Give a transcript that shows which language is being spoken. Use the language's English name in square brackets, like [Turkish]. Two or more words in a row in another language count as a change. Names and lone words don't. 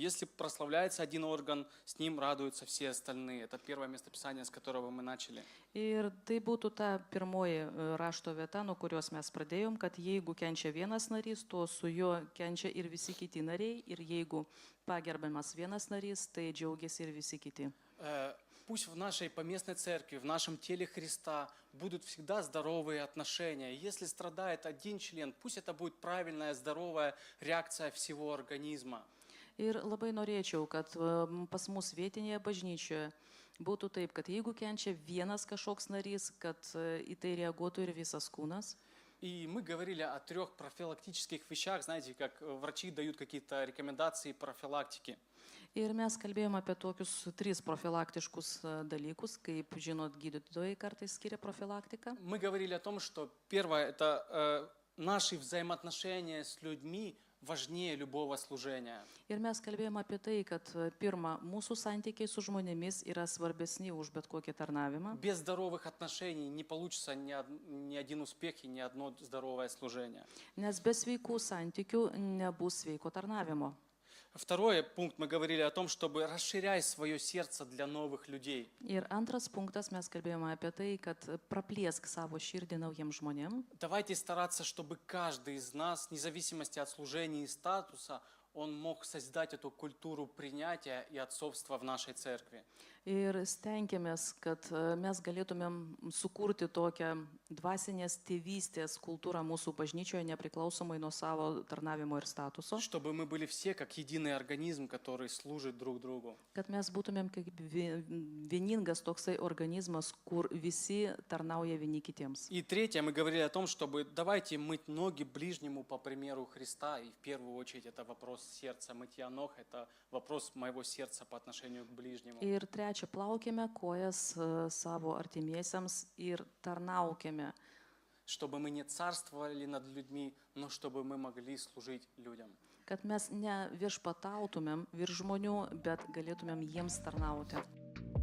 [Russian] Если прославляется один орган, с ним радуются все остальные. Это первое местописание, с которого мы начали. [Lithuanian] Ir tai būtų ta pirmoji rašto vieta, nuo kurios mes pradėjom, kad jeigu kenčia vienas narys, to su juo kenčia ir visi kiti nariai. Ir jeigu pagerbiamas vienas narys, tai džiaugiasi ir visi kiti. [Russian] Пусть в нашей поместной церкви, в нашем теле Христа будут всегда здоровые отношения. Если страдает один член, пусть это будет правильная, здоровая реакция всего организма. [Lithuanian] Ir labai norėčiau, kad pas mus vietinėje bažnyčioje būtų taip, kad jeigu kenčia vienas kažkoks narys, kad į tai reaguotų ir visas kūnas. [Russian] И мы говорили о 3 профилактических вещах, знаете, как врачи дают какие-то рекомендации профилактики. [Lithuanian] Ir mes kalbėjome apie tokius 3 profilaktiškus dalykus, kaip žinot, gydytojai kartais skiria profilaktiką. [Russian] Мы говорили о том, что первое – это наши взаимоотношения с людьми важнее любого служения. [Lithuanian] Ir mes kalbėjome apie tai, kad pirma, mūsų santykiai su žmonėmis yra svarbesni už bet kokį tarnavimą. [Russian] Без здоровых отношений не получится ни один успех и ни одно здоровое служение. [Lithuanian] Nes be sveikų santykių nebus sveiko tarnavimo. [Russian] Второй пункт, мы говорили о том, чтобы расширять свое сердце для новых людей. [Lithuanian] Ir antras punktas, mes kalbėjome apie tai, kad praplėsk savo širdį naujiem žmonėm. [Russian] Давайте стараться, чтобы каждый из нас, вне зависимости от служения и статуса, он мог создать эту культуру принятия и отцовства в нашей церкви. [Lithuanian] Ir stengiamės, kad mes galėtumėm sukurti tokią dvasinės tėvystės kultūrą mūsų bažnyčioje, nepriklausomai nuo savo tarnavimo ir statuso. [Russian] Чтобы мы были все как единый организм, который служит друг другу. [Lithuanian] Kad mes būtumėm kaip vieningas toksai organizmas, kur visi tarnauja vieni kitiems. [Russian] И третье, мы говорили о том, чтобы давайте мыть ноги ближнему по примеру Христа. И в первую очередь это вопрос сердца. Мытья ног – это вопрос моего сердца по отношению к ближнему. [Lithuanian] Ir trečia, plaukėme kojas savo artimiesiams ir tarnaukėme. [Russian] Чтобы мы не царствовали над людьми, но чтобы мы могли служить людям. [Lithuanian] Kad mes ne viešpatautumėm virš žmonių, bet galėtumėm jiems tarnauti.